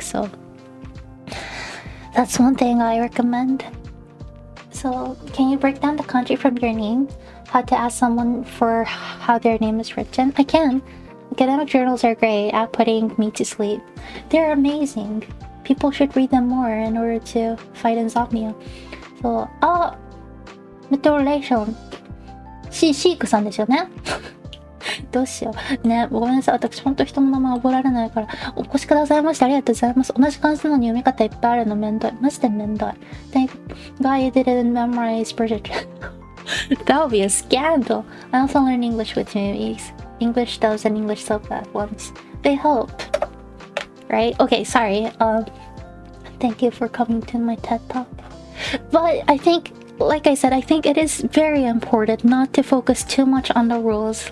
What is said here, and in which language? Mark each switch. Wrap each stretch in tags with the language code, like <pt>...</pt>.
<en>So that's one thing I recommend. So, can you break down the kanji from your name? How to ask someone for how their name is written? I can. Academic journals are great at putting me to sleep. They're amazing. People should read them more in order to fight insomnia.</en> <ja>So, Vtuberシークさんですよね。どうしよう。ね、ごめんなさい。私、ほんと人の名前覚えられないから。お越しくださいましてありがとうございます。同じ漢字なのに読み方いっぱいあるのめんどい。マジでめんどい。</ja> <en>Thank God you didn't memorize British. That would be a scandal. I also learned English with movies. English dubs and English sub at once. They help. Right? Okay, sorry. Thank you for coming to my TED Talk. But I think, like I said, I think it is very important not to focus too much on the rules.</en>